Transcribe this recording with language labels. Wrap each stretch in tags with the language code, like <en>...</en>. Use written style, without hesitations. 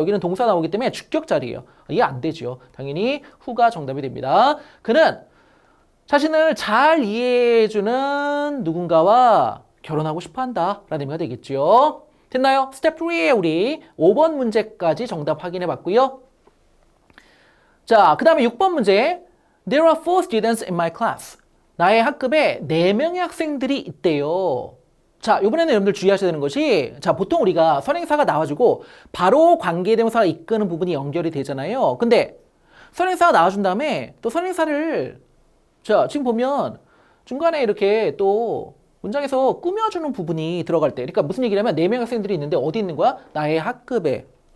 <ko>여기는 동사 나오기 때문에 주격 자리예요. 이해 안 되죠. 당연히 who가 정답이 됩니다. 그는 자신을 잘 이해해주는 누군가와 결혼하고 싶어한다 라는 의미가 되겠죠. 됐나요? 스텝 3에 우리 5번 문제까지 정답 확인해 봤고요. 자, 그 다음에 6번 문제.</ko> <en>There are 4 students in my class.</en> <ko>나의 학급에 4명의 학생들이 있대요. 자, 이번에는 여러분들 주의하셔야 되는 것이, 자, 보통 우리가 선행사가 나와주고 바로 관계대명사가 이끄는 부분이 연결이 되잖아요. 근데 선행사가 나와준 다음에 또 선행사를, 자, 지금 보면 중간에 이렇게 또 문장에서 꾸며주는 부분이 들어갈 때, 그러니까 무슨 얘기냐면 4명의 학생들이 있는데 어디 있는 거야? 나의 학급에.</ko>